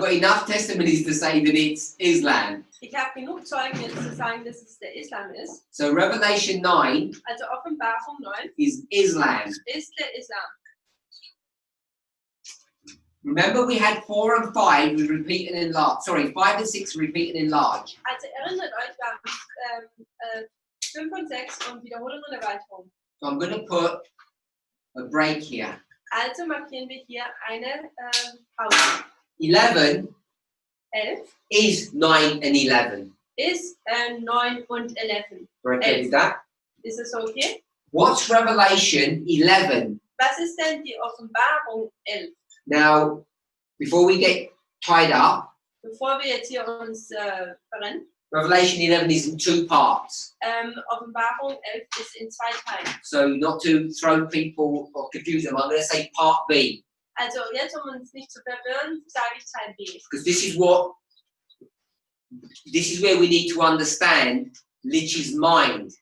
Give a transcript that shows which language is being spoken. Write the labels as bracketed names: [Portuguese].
[English] got enough testimonies to say that it's Islam. [German] ich habe genug Zeugen jetzt zu sagen, dass es der Islam ist. [English] So Revelation 9 [German] Also Offenbarung 9 [English] is Islam. [German] ist der Islam. [English] Remember we had 4 and 5 was repeat and enlarge. Sorry, 5 and 6 repeat and enlarge. [German] Also erinnert euch, wir haben 5 und 6 und Wiederholung und Erweiterung. [English] So I'm going to put a break here. [German] Also markieren wir hier eine Pause. [English] 11 [German] 11 [English] is 9 and 11. [German] ist 9 und 11. [English] We're okay with that? [German] Ist es okay? [English] What's Revelation 11? [German] Was ist denn die Offenbarung 11? [English] Now, before we get tied up, [German] Bevor wir jetzt hier uns verrennen, [English] Revelation 11 is in 2 parts. [German] Offenbarung 11 ist in 2 Teilen. [English] So not to throw people or confuse them, I'm going to say part B. [German] Also jetzt, um uns nicht zu verwirren, sage ich Teil B. [English] Because this is what this is where we need to understand Litch's mind.